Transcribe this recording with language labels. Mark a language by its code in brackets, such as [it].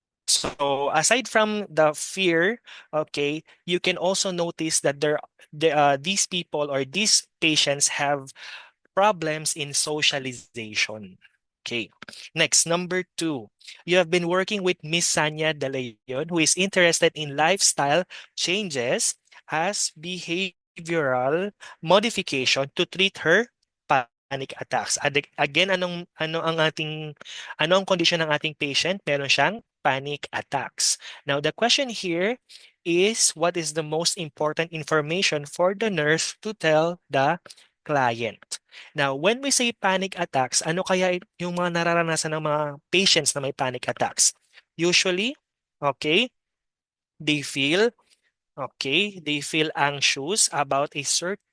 [en] So aside from the fear, okay, you can also notice that these people or these patients have problems in socialization. Okay. Next, number two. You have been working with Miss Sanya De Leon, who is interested in lifestyle changes as behavioral modification to treat her panic attacks. [tl] Again, ano ang condition ng ating patient? Meron siyang panic attacks. [en] Now, the question here is, what is the most important information for the nurse to tell the client? [tl] Now, [en] when we say panic attacks, [tl] ano kaya yung mga nararanasan ng mga patients na may panic attacks? [en] Usually, okay, they feel, okay, they feel anxious about a certain